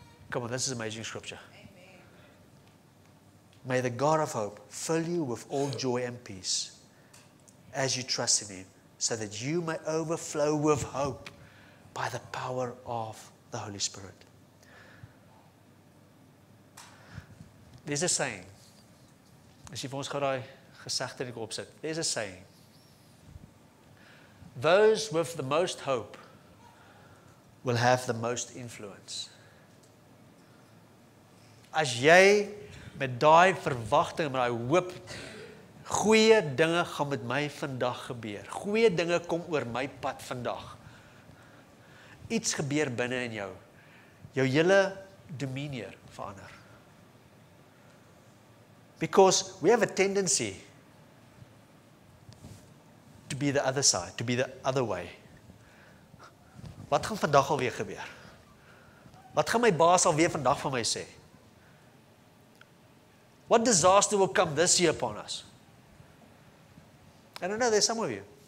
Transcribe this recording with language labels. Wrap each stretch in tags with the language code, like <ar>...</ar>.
<en>Come on, this is amazing scripture. Amen. May the God of hope fill you with all joy and peace as you trust in Him, so that you may overflow with hope by the power of the Holy Spirit. There's a saying.</en> <af>As jy vir ons gou daai gesegde net opsit.</af> <en>There's a saying. Those with the most hope will have the most influence.</en> <af>As jy met daai verwagting, met daai hoop, goeie dinge gaan met my vandag gebeur. Goeie dinge kom oor my pad vandag. Iets gebeur binne in jou. Jou hele demeanor verander.</af> <en>Because we have a tendency to be the other side, to be the other way.</en> <af>Wat gaan vandag alweer gebeur? Wat gaan my baas alweer vandag van my sê?</af> <en>What disaster will come this year upon us? I don't know, there's some of you.</en>